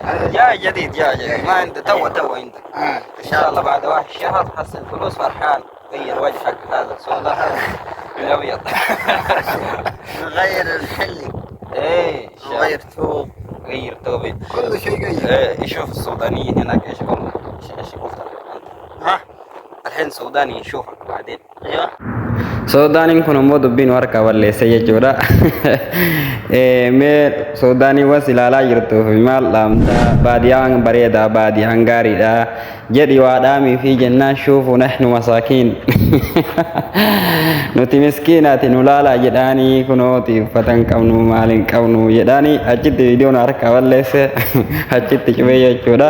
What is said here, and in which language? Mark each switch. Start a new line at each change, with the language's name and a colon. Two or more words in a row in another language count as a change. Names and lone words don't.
Arabic: جاي ما انت تو انت ان شاء الله بعد واحد شهر تحصل فلوس فرحان غير وجهك هذا السودان الابيض. نغير الحلي. ايه نغير ثوب. غير توبي كل شيء غير. ايه يشوف السودانيين هناك ايش يقولون ايش يقولون ها الحين سوداني يشوفك بعدين. ايوه
Oromo: Suudaaniin kun immoo dubbiin warqa balleesse jechuudha. Mee Suudaaniiwwan ilaalaa jirtuuf maal dhaamta? Baadiyyaan bareedaa, baadiyyaan gaariidha. Jedhi waa dhaamii fi jennaan
Arabic: شوفوا نحن مساكين.
Oromo: Nuti miskiinaati nu laalaa jedhaanii kunooti uffata hin qabnu maal hin qabnu jedhaanii achitti viidiyoon harka balleesse achitti cubee jechuudha.